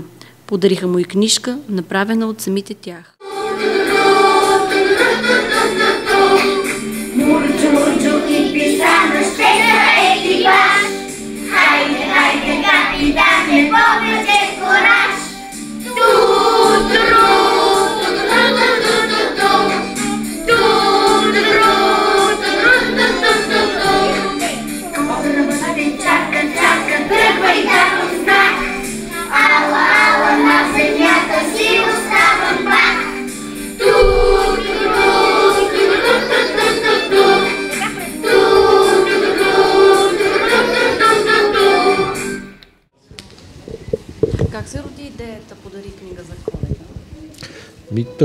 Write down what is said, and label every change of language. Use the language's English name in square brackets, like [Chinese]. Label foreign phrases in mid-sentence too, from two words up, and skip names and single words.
[Bulgarian] Подариха му и книжка, направена от самите тях. Мурчо и писана щедра екипаж. Хайде, хайде, капитане, повече кораж. Ту-тру, ту-тру-ту-ту-ту-ту. Ту-тру, ту-тру-ту-ту-ту. Корабът чака, тръгвай дадох знак. Ала, ала, на земята си оставам пак. Как се роди идеята "Подари книга за Коледа"?